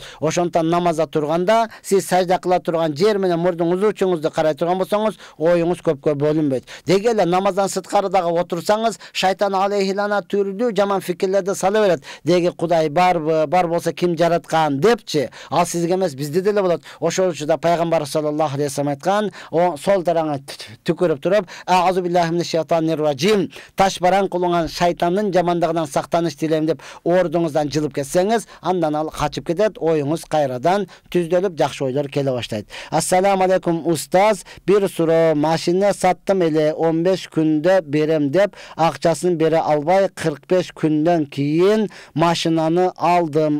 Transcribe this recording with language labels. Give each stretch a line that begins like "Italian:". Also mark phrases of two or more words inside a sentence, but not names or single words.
Kyrgyz: Ошондон намазда турганда сиз кыла турган жер менен мурдуңузду учуңузду карай турган болсоңуз, оюңуз көпкө бөлүнбөйт. Деги эле намаздан сырткары дагы отурсаңыз, шайтан алейхилана түрдүү жаман фикирлерди сала берет. Деги Кудай барбы, бар болсо ким жараткан депчи. Ал сизге эмес, бизде деле болот. Ошол үчүн да пайгамбар
Arabic: صلى الله عليه وسلم
Kyrgyz: айткан, сол тараңа түкүрүп туруп,
Arabic: أعوذ بالله من الشيطان الرجيم,
Kyrgyz: таш бараң кулуңан шайтандын жамандыгынан сактаныш тилейм деп ордуңуздан жылып кетсеңиз, андан ал качып кетет, оюңуз кайрадан түздөлүп, жакшы ойлор келе баштайт.
Arabic: السلام عليكم
Kyrgyz: устаз, бир суроо, машина саттым эле 15 күндө берем деп акчасын бере албай 45 күндөн кийин машинаны алдым.